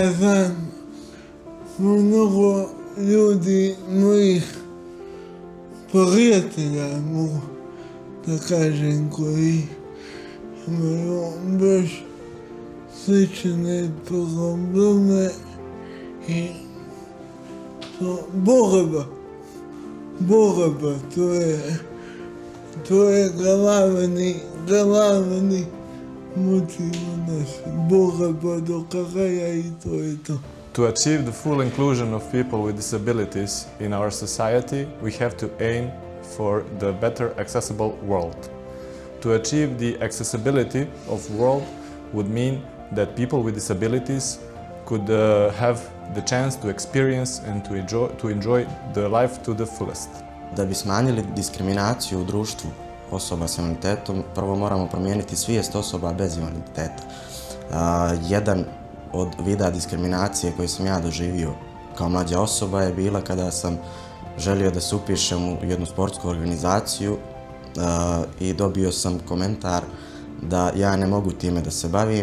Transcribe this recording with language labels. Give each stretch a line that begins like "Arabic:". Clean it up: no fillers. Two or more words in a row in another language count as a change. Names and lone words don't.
Bosnian: znam mnogo ljudi, mojih prijatelja, mogu da kažem, koji imaju baš slične probleme i borba, to je glavni motiv nas, borba do kraja i to je to.
English: To achieve the full inclusion of people with disabilities in our society, we have to aim for the better accessible world. To achieve the accessibility of world would mean that people with disabilities could have the chance to experience and to enjoy the life to the fullest.
Bosnian: Da bi smanjili diskriminaciju u društvu osoba s invaliditetom, prvo moramo promijeniti svijest osoba bez invaliditeta. Jedan od vida diskriminacije koju sam ja doživio kao mlađa osoba je bila kada sam želio da se upišem u jednu sportsku organizaciju i dobio sam komentar da ja ne mogu time da se bavim.